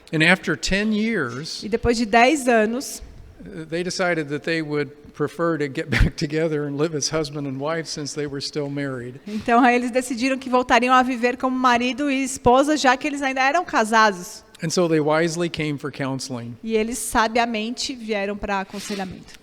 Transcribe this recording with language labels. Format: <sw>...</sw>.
<en>And after 10 years,</en> <pt>E depois de 10 anos,</pt> <en>they decided that they would prefer to get back together and live as husband and wife since they were still married.</en> <pt>então aí eles decidiram que voltariam a viver como marido e esposa, já que eles ainda eram casados.</pt> <en>And so they wisely came for counseling.</en> <pt>E eles sabiamente vieram para aconselhamento.</pt>